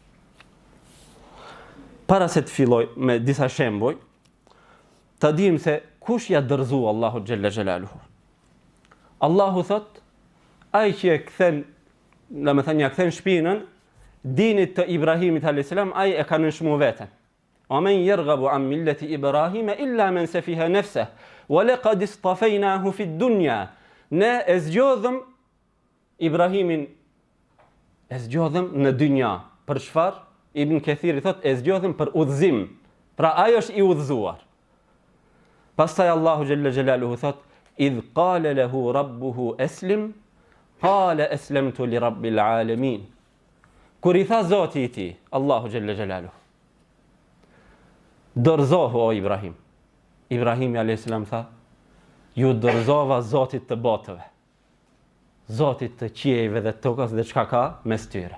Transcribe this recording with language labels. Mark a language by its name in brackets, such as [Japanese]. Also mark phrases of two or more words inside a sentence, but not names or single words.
[Albanian] Para se të filloj me disa shembuj, ta dim se kush ja dërzu Allahu [Arabic] جل جلاله. [Albanian] Allahu thot: ai që e kthen, domethënë ja kthen shpinën dinit të Ibrahimit a.s. ai e ka nënshmu veten. [Arabic] ومن يرغب عن ملة إبراهيم إلا من سفه نفسه ولقد اصطفيناه في الدنيا. [Albanian] Ne e zgjodhëm Ibrahimin, e zgjodhëm në dynja. Për çfarë? Ibn Kathir i thot e zgjodhëm për udhëzim. Pra ai është i udhëzuar. Pastaj Allahu [Arabic] جل جلاله thot إذ قال له ربه أسلم قال أسلمت لرب العالمين. [Albanian] Kur i tha Zoti i tij, Allahu [Arabic] جل جلاله, [Albanian] dorëzohu o Ibrahim. Ibrahimi a.s. tha, ju dorëzova Zotit të botëve, Zotit të qiejve dhe tokës dhe çka ka mes tyre.